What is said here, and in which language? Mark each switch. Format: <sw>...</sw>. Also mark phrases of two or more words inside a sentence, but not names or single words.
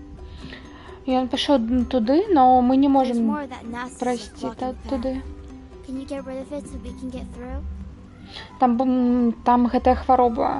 <be>Ён пішоў туды, но мы не</be> <en>There's</en> <be>можем</be> <en>more of that nasty</en> <be>пройсці</be> <en>stuff blocking the path.</en> <be>туды.</be> <en>Can you get rid of it so we can get through?</en> <be>Там гэтая хвароба.</be>